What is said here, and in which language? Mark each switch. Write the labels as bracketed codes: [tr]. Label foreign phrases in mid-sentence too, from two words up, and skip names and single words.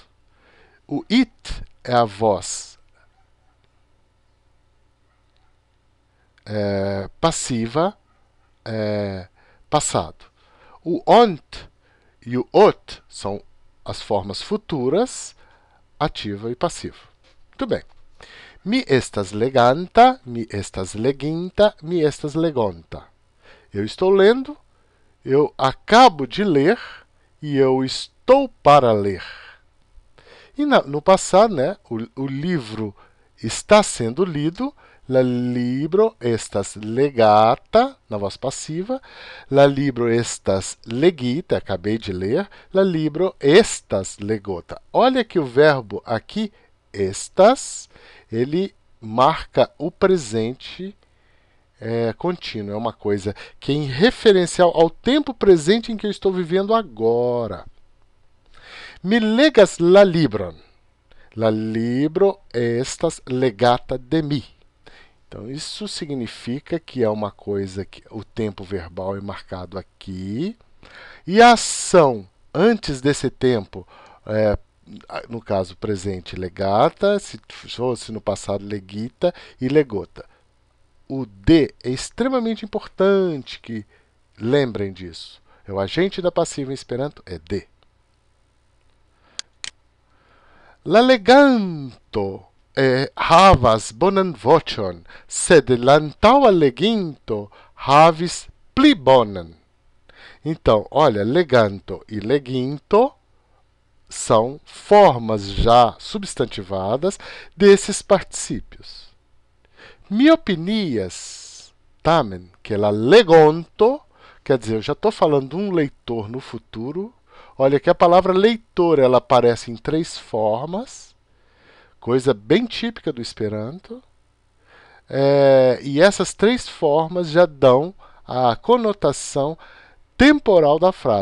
[pt] O it é a voz passiva passado. O ont e o ot são as formas futuras, ativa e passiva. Muito bem. [eo] Mi estas leganta, mi estas leginta, mi estas legonta. [pt] Eu estou lendo, eu acabo de ler e eu estou para ler. E no passado, né, o livro está sendo lido, [eo] la libro estas legata, [pt] na voz passiva, [eo] la libro estas legita, [pt] acabei de ler, [eo] la libro estas legota. [pt] Olha que o verbo aqui, estas, ele marca o presente contínuo, é uma coisa que é em referencial ao tempo presente em que eu estou vivendo agora. [eo] Mi legas la libron. La libro estas legata de mi. [pt] Então, isso significa que é uma coisa que o tempo verbal é marcado aqui. E a ação antes desse tempo, no caso presente, legata, se fosse no passado, legita e legota. O de é extremamente importante que lembrem disso. O agente da passiva em Esperanto é de. [eo] La leganto havas bonan voĉon, sed l'antaŭa leginto havis pli bonan. [pt] Então, olha, leganto e leginto são formas já substantivadas desses particípios. [eo] Mi opinias, tamen, que la legonto, [pt] quer dizer, eu já estou falando de um leitor no futuro. Olha que a palavra leitor ela aparece em 3 formas, coisa bem típica do Esperanto. E essas 3 formas já dão a conotação temporal da frase.